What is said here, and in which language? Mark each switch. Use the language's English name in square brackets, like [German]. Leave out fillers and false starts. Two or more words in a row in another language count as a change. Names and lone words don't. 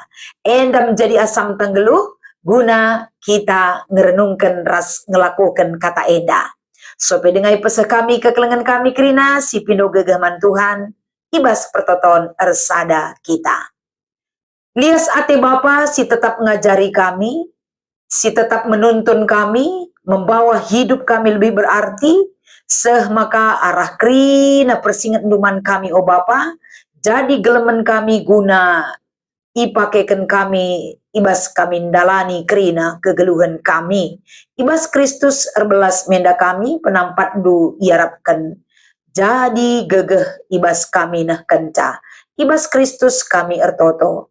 [Batak Karo] Enda menjadi asam tenggeluh, guna kita ngerenungkan ras ngelakukan kata enda. Sope dengai pesa kami kekelengan kami krina, si pindo gegeh man Tuhan, ibas pertoton ersada kita. Lias ate Bapa si tetap ngajari kami, si tetap [Indonesian] menuntun kami, membawa hidup kami lebih berarti, [Batak Karo] maka arah krina persingat duman kami o Bapa, jadi gelemen kami guna ipakekan kami, ibas kami dalani krina kegeluhan kami, ibas Kristus erbelas menda kami, penampat du iarapkan, jadi gegeh ibas kami nah kenca, ibas Kristus kami ertoto.